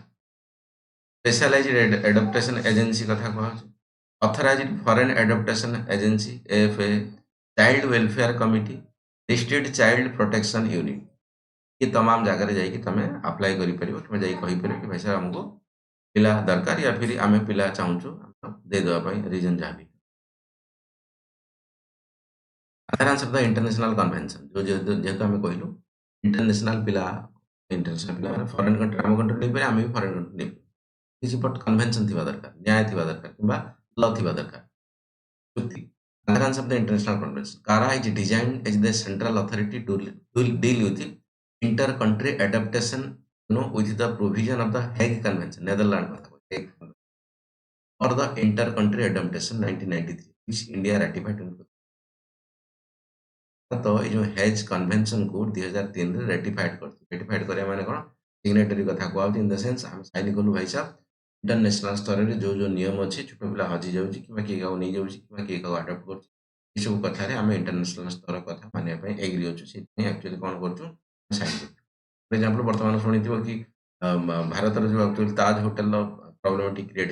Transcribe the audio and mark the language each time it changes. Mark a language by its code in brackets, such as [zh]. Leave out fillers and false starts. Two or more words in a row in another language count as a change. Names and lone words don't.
[or] ସ୍ପେଶାଲାଇଜ୍ଡ ଏଡପ୍ଟେସନ୍ एजेंसी କଥା କୁହାହଉଛି ଅଥରାଇଜ୍ଡ ଫରେନ୍ ଏଡପ୍ଟେସନ୍ ଏଜେନ୍ସି AFA ଚାଇଲ୍ଡ ୱେଲଫେୟାର କମିଟି ଡିଷ୍ଟ୍ରିକ୍ଟ ଚାଇଲ୍ଡ ପ୍ରୋଟେକ୍ସନ୍ ୟୁନିଟ୍ [hi] ये तमाम [or] ଜାଗାରେ ଯାଇକି ତମେ ଆପ୍ଲାଏ କରିପାରିବ କିମ୍ବା ଯାଇକି କହିପାରିବ କି ଭାଇ ସାର୍ ଆମକୁ ପିଲା ଦରକାର [hi] या फिर [or] ଆମେ ପିଲା ଚାହୁଁଛୁ ଦେଇଦେବା ପାଇଁ ରିଜନ ଯାହା ବି [en] adherence of the international convention [or] जो ଯେହେତୁ ଆମେ କହିଲୁ ଇଣ୍ଟରନ୍ୟାସନାଲ ପିଲା ଇଣ୍ଟରନ୍ୟାସନାଲ ପିଲା ମାନେ [en] foreign country [or] ଆମ କଣ୍ଟ୍ରି ନେଇପାରିବେ ଆମେ ବି ଫରେନ୍ କଣ୍ଟ୍ରି ନେଇପାରିବୁ କିଛି ବଟ୍ କନଭେନସନ ଥିବା ଦରକାର ନ୍ୟାୟ ଥିବା ଦରକାର କିମ୍ବା ଲ ଥିବା ଦରକାର ଚୁକ୍ତି [en] adherence of the international convention CARA is designed as the central authority to deal with inter-country adaptation with the provision of the Hague Convention Netherlands [or] କଥା କହୁଛି, [en] Hague Convention, or the inter-country adaptation 1993 which India ratified in [hi] तो ये जो [or] हेज कन्वेंशन को 2003 ରେ रेटिफाइड କରିବା ମାନେ କ'ଣ ସିଗ୍ନେଟରୀ କଥା କୁହାହଉଛି [en] in the sense [or] ଆମେ ସାଇନ୍ କଲୁ ଭାଇ ସାହେବ ଇଣ୍ଟରନ୍ୟାସନାଲ ସ୍ତରରେ ଯୋଉ ନିୟମ ଅଛି ଛୋଟ ପିଲା ହଜି ଯାଉଛି କିମ୍ବା କିଏ କାହାକୁ ନେଇଯାଉଛି କିମ୍ବା କିଏ କାହାକୁ ଆଡପ୍ଟ କରୁଛି ଏସବୁ କଥାରେ ଆମେ ଇଣ୍ଟରନ୍ୟାସନାଲ ସ୍ତର କଥା ମାନିବା ପାଇଁ ଏଗ୍ରି ଅଛୁ ସେଥିପାଇଁ ଆକ୍ଚୁଆଲି କ'ଣ କରୁଛୁ ସାଇନ୍ କରୁଛୁ [en] for example [or] ବର୍ତ୍ତମାନ ଶୁଣିଥିବ କି ଭାରତର ଯୋଉ ଆକ୍ଚୁଆଲି ତାଜ ହୋଟେଲର ପ୍ରୋବ୍ଲେମଟି କ୍ରିଏଟ୍